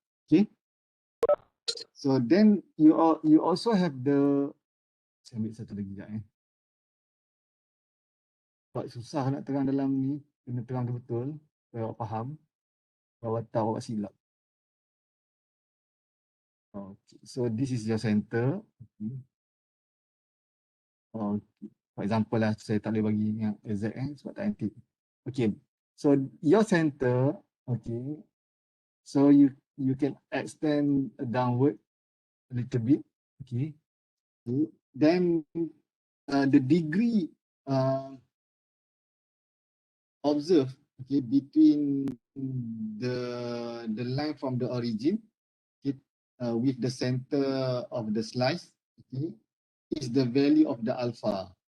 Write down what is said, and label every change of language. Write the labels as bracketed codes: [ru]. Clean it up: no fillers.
[en] Okay, so then you also have the, [ms] saya ambil satu lagi sekejap sebab susah nak terang dalam ni, kena terang betul supaya awak faham, awak tahu awak silap. [en] Okay, so this is your center. Okay. Okay. For example [ms] lah, saya tak boleh bagi yang exact sebab tak antik. [en] Okay, so your center, okay, so you can extend downward a little bit, okay. Then the degree observed, okay, between the line from the origin, okay, with the center of the slice, okay, is the value of the alpha.